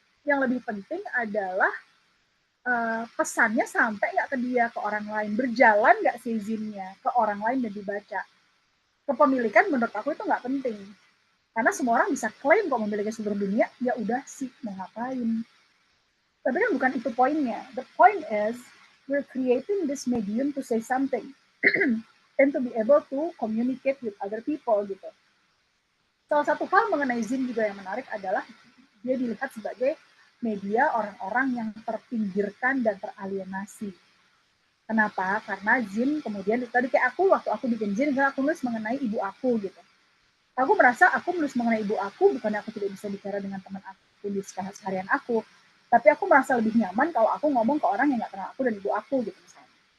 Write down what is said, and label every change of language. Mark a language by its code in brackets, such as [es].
[id] Yang lebih penting adalah pesannya sampai nggak ke dia, ke orang lain. Berjalan nggak sih Zinnya ke orang lain dan dibaca. Kepemilikan menurut aku itu nggak penting. Karena semua orang bisa klaim kok memiliki seluruh dunia, ya udah sih, mau ngapain. Tapi kan bukan itu poinnya. [en] The point is we're creating this medium to say something and to be able to communicate with other people gitu. [id] Salah satu hal mengenai Zin juga yang menarik adalah dia dilihat sebagai media orang-orang yang terpinggirkan dan teralienasi. Kenapa? Karena Zin kemudian tadi kayak aku waktu aku bikin Zin kan aku nulis mengenai ibu aku gitu. Aku merasa aku menulis mengenai ibu aku bukan aku tidak bisa bicara dengan teman aku di seharian aku, tapi aku merasa lebih nyaman kalau aku ngomong ke orang yang nggak kenal aku dan ibu aku gitu misalnya.